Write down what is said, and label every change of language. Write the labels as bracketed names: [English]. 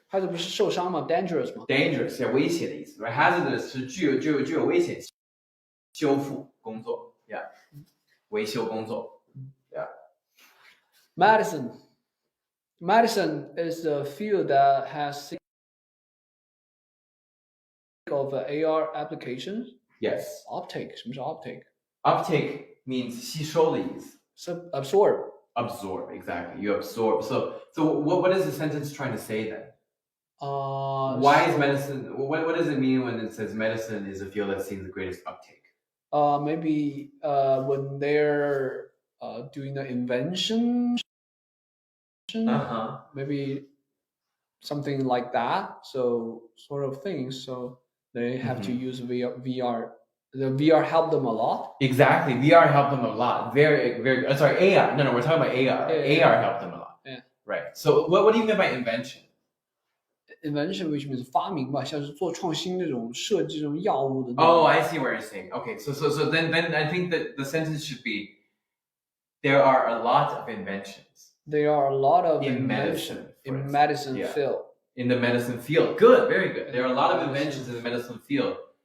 [Chinese] Hazard 不是受伤吗 ？Dangerous 吗？Dangerous 是危险的意思。 [English] Right? [Chinese] Hazardous 是具有危险。修复工作 ， [English] Yeah， [Chinese] 维修工作 ，Yeah。 [English] Medicine is a field that has of AR applications. Yes. [Chinese] Uptake 什么是 uptake? [English] Uptake means [Chinese] 吸收的意思。 [English] Absorb. Absorb, exactly. You absorb. So what is the sentence trying to say then? Why is medicine? What does it mean when it says medicine is a field that's seen the greatest uptake? Maybe when they're doing the invention. Maybe something like that. So sort of things. So they have to use VR. The VR helped them a lot. Exactly, VR helped them a lot. Very, very. Sorry, AR. No, we're talking about AR. AR helped them a lot. Yeah. Right. So what do you mean by invention? Invention, which means [Chinese] 发明吧，像是做创新那种设计这种药物的。 [English] Oh, I see what you're saying. Okay, so then I think that the sentence should be, there are a lot of inventions. There are a lot of in medicine field. In the medicine field. Good, very good. There are a lot of inventions in the medicine field.